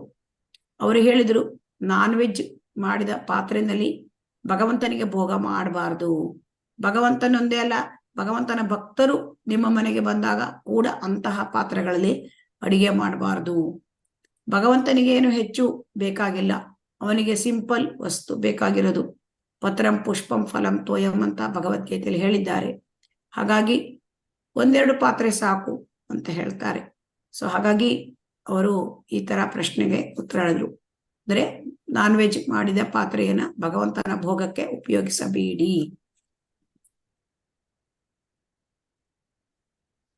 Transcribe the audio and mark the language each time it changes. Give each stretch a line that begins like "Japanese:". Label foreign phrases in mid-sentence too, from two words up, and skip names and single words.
Kannada: ಅವರು ಹೇಳಿದ್ರು,
English: non veg
Kannada: ಮಾಡಿದ ಪಾತ್ರೆಯಲ್ಲಿ ಭಗವಂತನಿಗೆ ಭೋಗ ಮಾಡಬಾರ್ದು. ಭಗವಂತನೊಂದೇ ಅಲ್ಲ, ಭಗವಂತನ ಭಕ್ತರು ನಿಮ್ಮ ಮನೆಗೆ ಬಂದಾಗ ಕೂಡ ಅಂತಹ ಪಾತ್ರೆಗಳಲ್ಲಿ ಅಡಿಗೆ ಮಾಡಬಾರ್ದು. ಭಗವಂತನಿಗೆ ಏನು ಹೆಚ್ಚು ಬೇಕಾಗಿಲ್ಲ, ಅವನಿಗೆ ಸಿಂಪಲ್ ವಸ್ತು ಬೇಕಾಗಿರೋದು.
Sanskrit: ಪತ್ರಂ ಪುಷ್ಪಂ ಫಲಂ ತೋಯಂ
Kannada: ಅಂತ ಭಗವದ್ಗೀತೆಯಲ್ಲಿ ಹೇಳಿದ್ದಾರೆ. ಹಾಗಾಗಿ 1-2 ಪಾತ್ರೆ ಸಾಕು ಅಂತ ಹೇಳ್ತಾರೆ. ಸೊ ಹಾಗಾಗಿ ಅವರು ಈ ತರ ಪ್ರಶ್ನೆಗೆ ಉತ್ತರ ಹೇಳಿದ್ರು. ಅಂದ್ರೆ
English: non veg
Kannada: ಮಾಡಿದ ಪಾತ್ರೆಯನ್ನ ಭಗವಂತನ ಭೋಗಕ್ಕೆ ಉಪಯೋಗಿಸಬೇಡಿ.